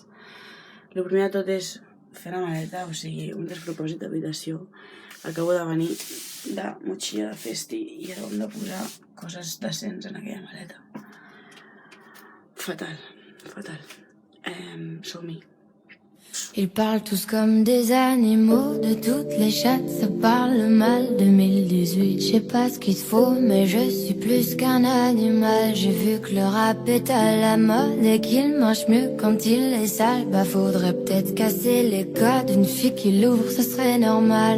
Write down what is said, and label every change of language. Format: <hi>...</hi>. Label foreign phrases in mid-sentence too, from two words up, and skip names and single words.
<ca>El primer de tot és fer la maleta, o sigui, un despropòsit d'habitació. Acabo de venir de motxilla de festi i ara hem de posar coses decents en aquella maleta. Fatal. Som-hi.</ca> <fr>Ils parlent tous comme des animaux, de toutes les chattes ça parle mal. 2018, je sais pas ce qu'il faut, mais je suis plus qu'un animal. J'ai vu que le rap est à la mode et qu'il marche mieux quand il est sale. Bah faudrait peut-être casser les codes, une fille qui l'ouvre ce serait normal.</fr>